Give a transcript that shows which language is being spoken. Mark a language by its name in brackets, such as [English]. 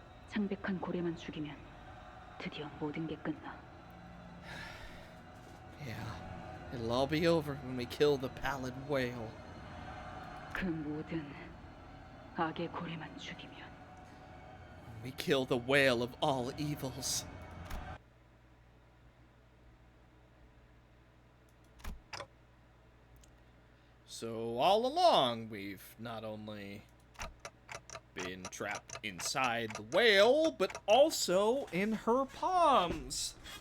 [Korean] 창백한 고래만 죽이면 드디어 모든 게 끝나. [English] Yeah, it'll all be over when we kill the Pallid whale. [Korean] 그 모든 악의 고래만 죽이면. [English] We kill the whale of all evils. So all along, we've not only been trapped inside the whale, but also in her palms.